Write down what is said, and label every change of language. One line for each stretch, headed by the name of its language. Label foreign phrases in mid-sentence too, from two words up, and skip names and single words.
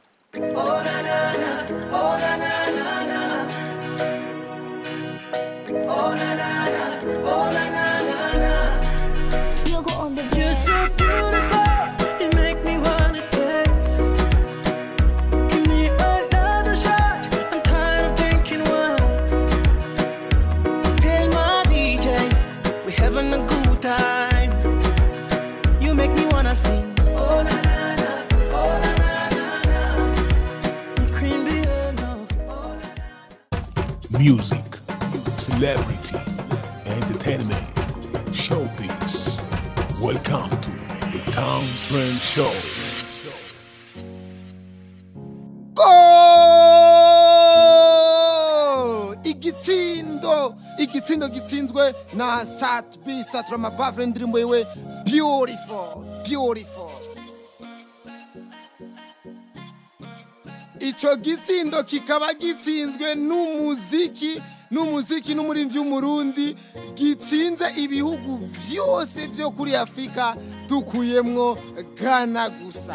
English: Oh na na na, oh na na na na. Oh na na na, oh na na na na. You go on the beat. You're so beautiful, you make me wanna dance. Give me another shot, I'm tired of drinking wine. Tell my DJ, we're having a good time. You make me wanna sing. Oh na na na, oh na na na na. Cream Diana, oh na na. Music, celebrity, entertainment, showbiz. Welcome to the Town Trend Show. Go!
Rundi: Igitsindo gitsinzwe na Sat-B Satura Mabavre indirimbo yiwe Beautiful, Beautiful. Ico gitsindo kikaba gitsinzwe n'umuziki n'umurimvyi w'umurundi gitsinze ibihugu vyose vyo kuri Afrika dukuyemwo Ghana gusa.